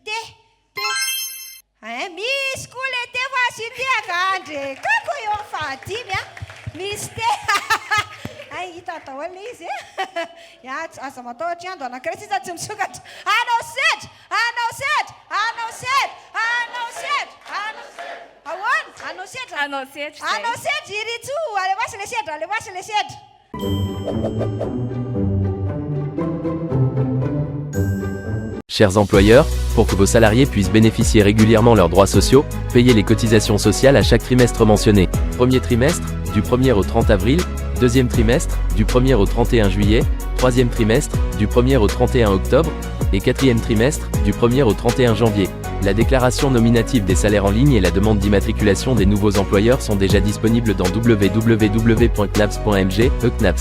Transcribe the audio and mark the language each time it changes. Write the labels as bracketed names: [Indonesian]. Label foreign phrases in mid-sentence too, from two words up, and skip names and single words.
[Malagasy] misy koa le te fa asiteaka andre kako eo amin'ny fahadimy a misy te hita daholo le izy e aza matahotra iando anankiray sisa tsy misokatra anao sedra ahoana anao sedra iritso alevasy le sedra [French] Chers employeurs, pour que vos salariés puissent bénéficier régulièrement leurs droits sociaux, payez les cotisations sociales à chaque trimestre mentionné. Premier trimestre, du 1er au 30 avril, deuxième trimestre, du 1er au 31 juillet, troisième trimestre, du 1er au 31 octobre, et quatrième trimestre, du 1er au 31 janvier. La déclaration nominative des salaires en ligne et la demande d'immatriculation des nouveaux employeurs sont déjà disponibles dans www.knaps.mg, e-KNAPS.